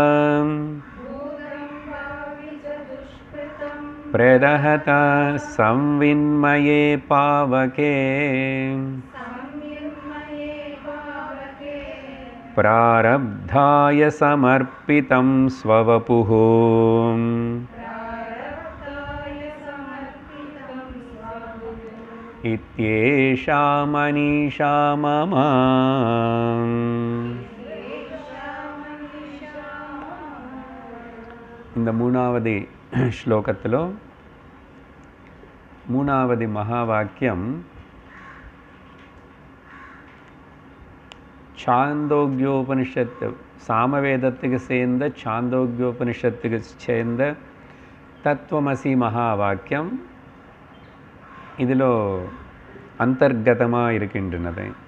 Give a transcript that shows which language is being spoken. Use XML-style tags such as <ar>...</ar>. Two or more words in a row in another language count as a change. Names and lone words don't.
<sa>संविन्मये पावके प्रारब्धाय समर्पितं स्ववपुः. इत्येषा मनीषा मम</sa> <ta>இந்த மூணாவது ஸ்லோகத்திலோ மூணாவது மகா வாக்கியம் சாந்தோக்கியோபனிஷத்து சாமவேதத்துக்கு சேர்ந்த சாந்தோக்கியோபனிஷத்துக்கு சேர்ந்த தத்துவமசி மகா வாக்கியம் இதில் அந்தர்கதமாக இருக்கின்றது.</ta>